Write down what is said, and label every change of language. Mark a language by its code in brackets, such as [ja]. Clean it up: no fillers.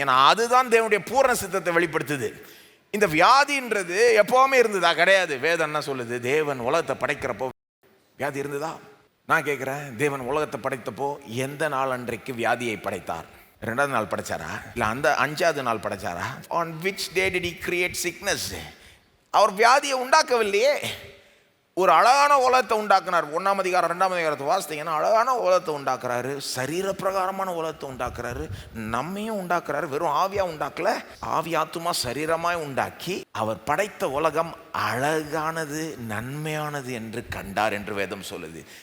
[ta] ஏன்னா அதுதான் தேவனுடைய பூரண சித்தத்தை வெளிப்படுத்துது. இந்த வியாதின்றது எப்போவுமே இருந்ததா? கிடையாது. வேதம் என்ன சொல்லுது? தேவன் உலகத்தை படைக்கிறப்போ வியாதி இருந்ததா? நான் கேட்குறேன், தேவன் உலகத்தை படைத்தப்போ எந்த நாள் அன்றைக்கு வியாதியை படைத்தார்? 2வது நாள் படைச்சாரா, இல்லை அந்த 5வது நாள் படைச்சாரா? [en] on which day did he create sickness? [ta] அவர் வியாதியை உண்டாக்கவில்லையே. ஒரு அழகான உலகத்தை உண்டாக்குனார். 1ஆம் அதிகாரம் 2ஆம் அதிகாரத்தை வாசித்தீங்கன்னா அழகான உலகத்தை உண்டாக்குறாரு, சரீர பிரகாரமான உலகத்தை உண்டாக்குறாரு, நம்மையும் உண்டாக்குறாரு. வெறும் ஆவியா உண்டாக்கல, ஆவி ஆத்துமா சரீரமாய் உண்டாக்கி அவர் படைத்த உலகம் அழகானது நன்மையானது என்று கண்டார் என்று வேதம் சொல்லுது.